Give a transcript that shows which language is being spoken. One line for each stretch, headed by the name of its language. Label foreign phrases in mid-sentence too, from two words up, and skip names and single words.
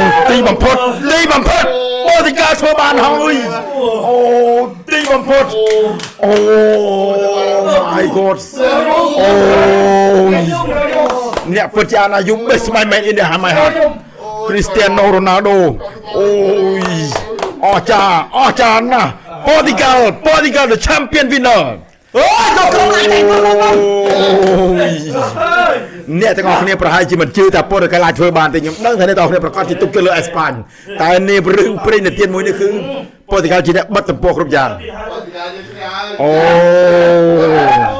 Khmer: ទីបំផុតប៉ូទុយហ្គាល់ធ្វើបានហើយអូទីបំផុតអូ
English: my god
Khmer: អូអ្នកពិតជាអាយុ
English: best my man in the my heart
Khmer: Cristiano Ronaldo អូយអស្ចារ្យណាស់ Portugal
English: the champion winner
Khmer: អូយទៅក្រុមណាគេ អ្នកទាំងអស់គ្នាប្រហែលជាមិនជឿថាប៉ូទុយហ្គាល់អាចធ្វើបានទេខ្ញុំដឹងថាអ្នកទាំងអស់គ្នាប្រកាសជាទុកចិត្តលើអេស្ប៉ាញតែនេះរឿងព្រេងនិទានមួយនេះគឺប៉ូទុយហ្គាល់ជាអ្នកបិទទំព័រគ្រប់យ៉ាងអូ